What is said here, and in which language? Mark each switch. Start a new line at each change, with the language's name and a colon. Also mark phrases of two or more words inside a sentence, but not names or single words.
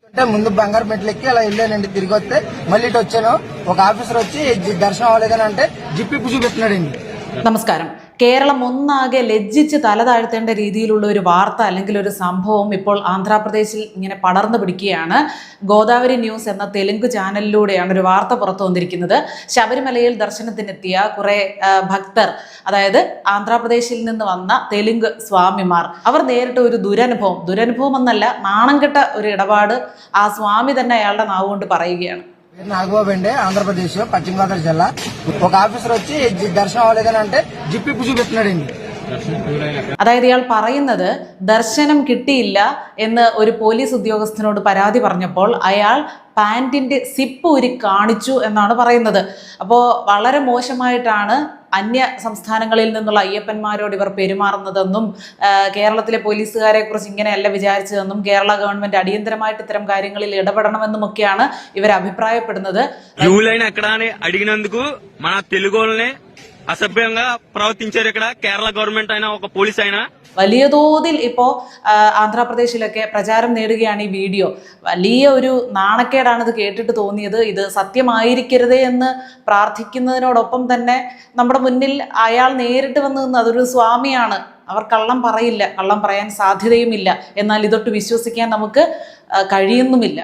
Telugu: ముందు బంగారు మెట్లెక్కి అలా వెళ్ళానండి. తిరిగి వస్తే మళ్ళీ ఇటు వచ్చాను. ఒక ఆఫీసర్ వచ్చి దర్శనం అవ్వలేదని అంటే జిప్పిప్పు చూపెట్టినాడండి.
Malayalam: നമസ്കാരം. കേരളം ഒന്നാകെ ലജ്ജിച്ച് തല താഴ്ത്തേണ്ട രീതിയിലുള്ള ഒരു വാർത്ത അല്ലെങ്കിൽ ഒരു സംഭവം ഇപ്പോൾ ആന്ധ്രാപ്രദേശിൽ ഇങ്ങനെ പടർന്നു പിടിക്കുകയാണ്. ഗോദാവരി ന്യൂസ് എന്ന തെലുങ്ക് ചാനലിലൂടെയാണ് ഒരു വാർത്ത പുറത്തു വന്നിരിക്കുന്നത്. ശബരിമലയിൽ ദർശനത്തിനെത്തിയ കുറെ ഭക്തർ, അതായത് ആന്ധ്രാപ്രദേശിൽ നിന്ന് വന്ന തെലുങ്ക് സ്വാമിമാർ, അവർ നേരിട്ട ഒരു ദുരനുഭവം എന്നല്ല, നാണം കെട്ട ഒരു ഇടപാട് ആ സ്വാമി തന്നെ അയാളുടെ നാവുകൊണ്ട് പറയുകയാണ്.
Telugu: నాగబాబు అండి, ఆంధ్రప్రదేశ్ పశ్చిమ గోదావరి జిల్లా. ఒక ఆఫీసర్ వచ్చి దర్శనం అవ్వలేదని అంటే జిప్పిప్పు చూపెట్టినాడండి.
Malayalam: അതായത് ഇയാൾ പറയുന്നത് ദർശനം കിട്ടിയില്ല എന്ന് ഒരു പോലീസ് ഉദ്യോഗസ്ഥനോട് പരാതി പറഞ്ഞപ്പോൾ അയാൾ പാൻറ്റിന്റെ സിപ്പ് ഊരി കാണിച്ചു എന്നാണ് പറയുന്നത്. അപ്പോൾ വളരെ മോശമായിട്ടാണ് അന്യ സംസ്ഥാനങ്ങളിൽ നിന്നുള്ള അയ്യപ്പന്മാരോട് ഇവർ പെരുമാറുന്നതെന്നും കേരളത്തിലെ പോലീസുകാരെ കുറിച്ച് ഇങ്ങനെയല്ല വിചാരിച്ചതെന്നും കേരള ഗവൺമെന്റ് അടിയന്തരമായിട്ട് ഇത്തരം കാര്യങ്ങളിൽ ഇടപെടണമെന്നുമൊക്കെയാണ് ഇവർ അഭിപ്രായപ്പെടുന്നത്.
Telugu: అసభ్యంగా ప్రవర్తించారు ఇక్కడ కేరళ గవర్నమెంట్ అయినా ఒక పోలీస్ అయినా.
Malayalam: വലിയ തോതിൽ ഇപ്പോൾ ആന്ധ്രാപ്രദേശിലൊക്കെ പ്രചാരം നേടുകയാണ് ഈ വീഡിയോ. വലിയ ഒരു നാണക്കേടാണ് ഇത് കേട്ടിട്ട് തോന്നിയത്. ഇത് സത്യമായിരിക്കരുതേ എന്ന് പ്രാർത്ഥിക്കുന്നതിനോടൊപ്പം തന്നെ നമ്മുടെ മുന്നിൽ അയാൾ നേരിട്ട് വന്ന് നിന്ന് അതൊരു സ്വാമിയാണ്, അവർ കള്ളം പറയില്ല, കള്ളം പറയാൻ സാധ്യതയുമില്ല, എന്നാൽ ഇതൊട്ട് വിശ്വസിക്കാൻ നമുക്ക് കഴിയുന്നുമില്ല.